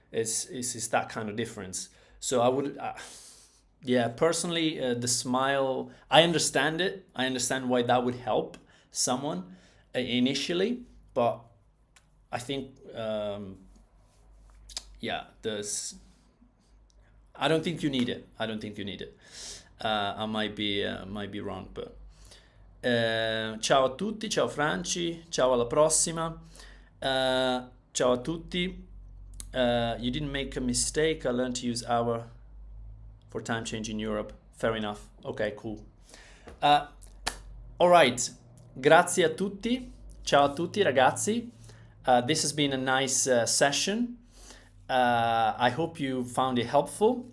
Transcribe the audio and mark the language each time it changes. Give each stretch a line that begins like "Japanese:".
English: It's that kind of difference. So I would, yeah, personally, the smile, I understand it. I understand why that would help someone initially, but I think, yeah, I don't think you need it. I don't think you need it. I might be wrong, but
Italian: ciao a tutti, ciao Franci, ciao alla prossima. Ciao a tutti.
English: You didn't make a mistake. I learned to use hour for time change in Europe. Fair enough. Okay, cool. All right.
Italian: Grazie a tutti. Ciao a tutti, ragazzi.
English: This has been a nice session. I hope you found it helpful.